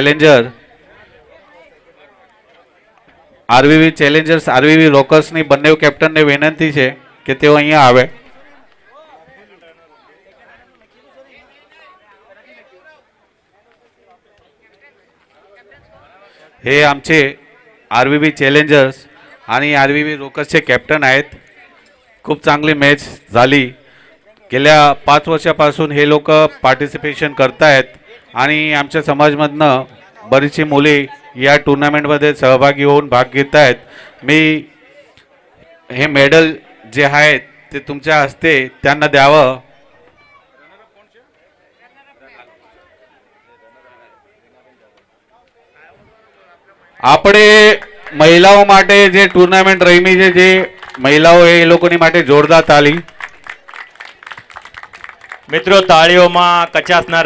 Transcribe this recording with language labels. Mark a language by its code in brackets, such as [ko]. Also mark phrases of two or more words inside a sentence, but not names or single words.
[gu] ચેલેન્જર્સ આરવીવી રોકર્સની બંને કેપ્ટનને વિનંતી છે કે તેઓ અહીંયા આવે. [mr] हे आमचे आरवीवी चॅलेंजर्स आणि आरवीवी रोकर्सचे कॅप्टन आहेत. खूप चांगली मॅच झाली. गेल्या 5 वर्षापासून हे लोक पार्टिसिपेशन करतायत आणि आमच्या समाजमधनं बरीचशी मुली या टुर्नामेंटमध्ये सहभागी होऊन भाग घेत आहेत. मी हे मेडल जे आहेत ते तुमच्या हस्ते त्यांना द्यावं. [gu] આપણે મહિલાઓ માટે જે ટુર્નામેન્ટ રમી છે, જે મહિલાઓ એ લોકોની માટે જોરદાર તાળી. મિત્રો તાળીઓમાં કચાશ ન